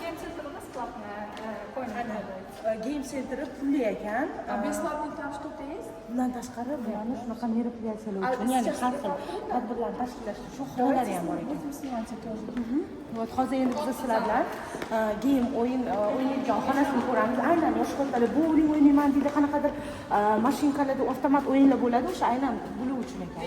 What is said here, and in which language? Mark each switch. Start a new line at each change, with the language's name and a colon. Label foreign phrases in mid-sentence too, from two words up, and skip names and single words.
Uzbek: Game Center pulli ekan.
Russian: Бесплатный там что-то есть?
Uzbek: Bundan tashqari bularni shunaqa meropриятиялар uchun, ya'ni har xil tadbirlarni tashkillashda shu xonalari ham bor ekan. Вот hozir endi biz sizlar bilan game o'ynaydigan xonasini ko'ramiz. Aynan yosh qizlar bowling o'ynayman deydi, qanaqadir mashinkalarda avtomat o'yinlar bo'ladi, o'sha aynan bular uchun ekan.